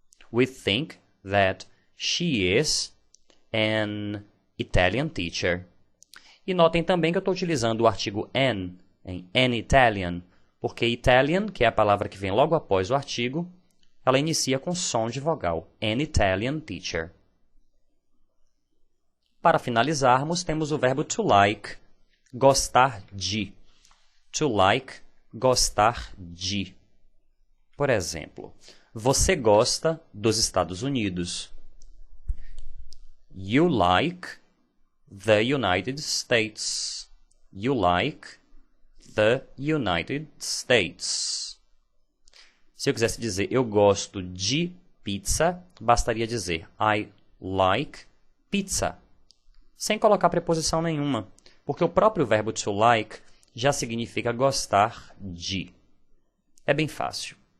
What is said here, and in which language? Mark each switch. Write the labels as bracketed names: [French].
[English] We think that she is an Italian teacher. [Portuguese] E notem também que eu estou utilizando o artigo an, em an Italian, porque Italian, que é a palavra que vem logo após o artigo, ela inicia com som de vogal, [English] an Italian teacher. [Portuguese] Para finalizarmos, temos o verbo to like, gostar de. To like, gostar de. Por exemplo, você gosta dos Estados Unidos. [English] You like the United States. You like the United States. [Portuguese] Se eu quisesse dizer eu gosto de pizza, bastaria dizer I like pizza, sem colocar preposição nenhuma, porque o próprio verbo to like já significa gostar de. É bem fácil.